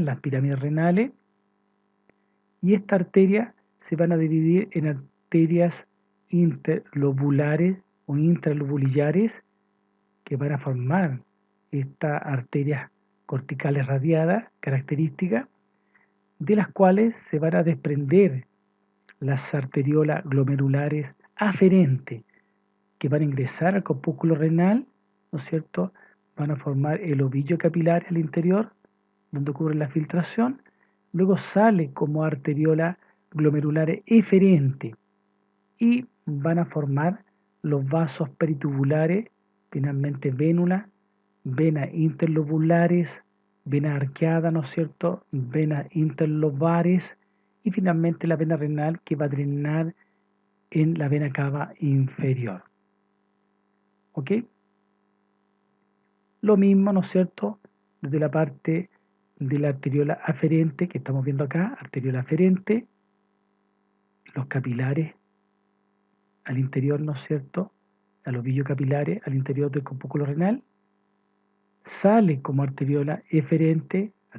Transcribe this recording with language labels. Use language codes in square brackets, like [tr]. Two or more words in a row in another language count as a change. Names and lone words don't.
[es] las pirámides renales, y estas arterias se van a dividir en arterias interlobulares o intralobulillares, que van a formar estas arterias corticales radiadas características, de las cuales se van a desprender las arteriolas glomerulares aferentes, que van a ingresar al corpúsculo renal, ¿no es cierto? Van a formar el ovillo capilar al interior, donde ocurre la filtración. Luego sale como arteriola glomerulares eferentes y van a formar los vasos peritubulares, finalmente vénulas, venas interlobulares, venas arqueadas, ¿no es cierto?, venas interlobares y finalmente la vena renal, que va a drenar en la vena cava inferior. ¿Ok? Lo mismo, ¿no es cierto?, desde la parte de la arteriola aferente que estamos viendo acá, arteriola aferente, los capilares al interior, ¿no es cierto?, al ovillo capilares al interior del corpúsculo renal, sale como arteriola eferente,